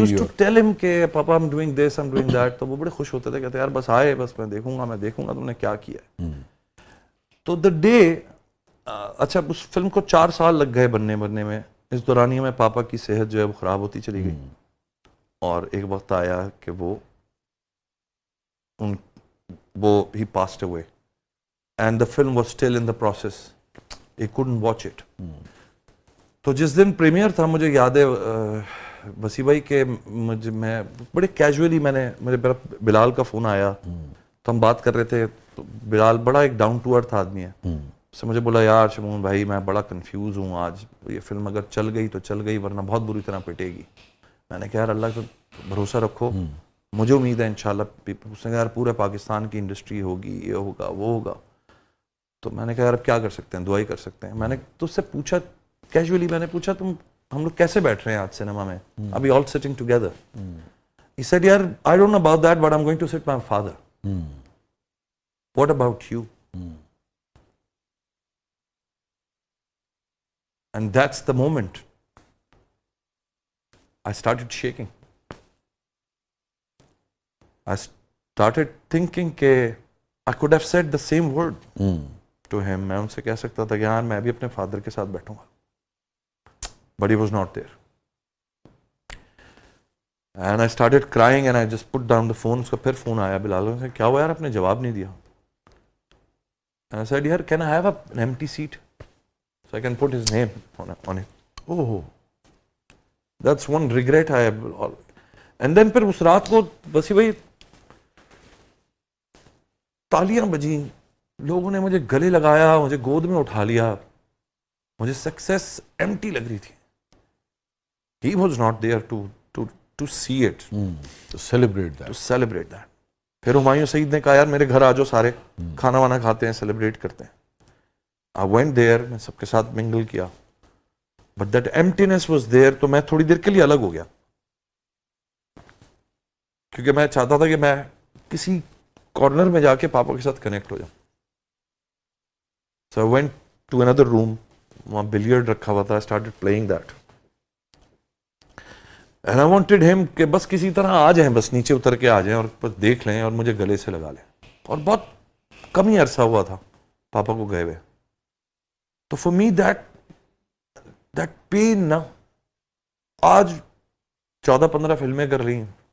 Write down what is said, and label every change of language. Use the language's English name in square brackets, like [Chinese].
[English] used to tell him [Urdu] کہ پاپا [English] I'm doing this, I'm doing that, [Urdu] تو وہ بڑے خوش ہوتے تھے, کہتے یار بس آئے, بس میں دیکھوں گا تم نے کیا کیا ہے. تو [English] the day [Urdu] اچھا اس فلم کو 4 سال لگ گئے بننے میں. اس دورانیہ میں پاپا کی صحت جو ہے وہ خراب ہوتی چلی گئی, اور ایک وقت آیا کہ وہ [English] وہ he passed away and the film was still in the process. He couldn't watch it. [Urdu] تو جس دن پریمیئر تھا مجھے یاد ہے وسیع بھائی کہ میں بڑے کیجولی میرے بلال کا فون آیا تو ہم بات کر رہے تھے. تو بلال بڑا ایک ڈاؤن ٹو ارتھ آدمی ہے. اس سے مجھے بولا یار شمون بھائی میں بڑا کنفیوز ہوں آج, یہ فلم اگر چل گئی تو چل گئی ورنہ بہت بری طرح پٹے گی. میں نے کہا یار اللہ کو بھروسہ رکھو, مجھے امید ہے انشاءاللہ. اس نے کہا یار پورے پاکستان کی انڈسٹری ہوگی, یہ ہوگا وہ ہوگا. تو میں نے کہا یار اب کیا کر سکتے ہیں, دعائی کر سکتے ہیں. میں نے تو اس سے پوچھا کیجولی, میں نے پوچھا ہم لوگ کیسے بیٹھ رہے ہیں آج سنیما میں, ابھی [English] All sitting together. He said یار I don't know about that but I'm going to sit my father. What about you? And that's the moment I started shaking. I started thinking کہ I could have said the same word to him. [Urdu] میں ان سے کہہ سکتا تھا کہ یار میں بھی اپنے فادر کے ساتھ بیٹھوں گا. [English] But he was not there. And I started crying and I just put down the phone. [Urdu] اس کا پھر فون آیا بلال سے, کیا ہوا یار آپ نے جواب نہیں دیا. [English] And I said یار can I have an empty seat so I can put his name on it. Oh, that's one regret I have. [Urdu] And then پھر اس رات کو وسیع بھائی تالیاں بجیں, لوگوں نے مجھے گلے لگایا, مجھے گود میں اٹھا لیا, مجھے سکسیس ایمٹی لگ رہی تھی. [English] He was not there to see it, to celebrate that. to celebrate that. [Urdu] پھر ہمایوں سعید نے کہا یار میرے گھر آ جاؤ سارے, کھانا وانا کھاتے ہیں, سیلیبریٹ کرتے ہیں. [English] I went there, [Urdu] میں سب کے ساتھ منگل کیا, [English] but that emptiness was there. [Urdu] تو میں تھوڑی دیر کے لیے الگ ہو گیا کیونکہ میں چاہتا تھا کہ میں کسی کارنر میں جا کے پاپا کے ساتھ کنیکٹ ہو جاؤں. [English] So I went to another room, [Urdu] وہاں بلیئرڈ رکھا ہوا تھا. [English] I started playing that. And I wanted him [Urdu] کہ بس کسی طرح آ جائیں, بس نیچے اتر کے آ جائیں اور بس دیکھ لیں اور مجھے گلے سے لگا لیں. اور بہت کم ہی عرصہ ہوا تھا پاپا کو گئے ہوئے. تو [English] for me that pain [Urdu] نا, آج 14-15 فلمیں کر رہی ہیں.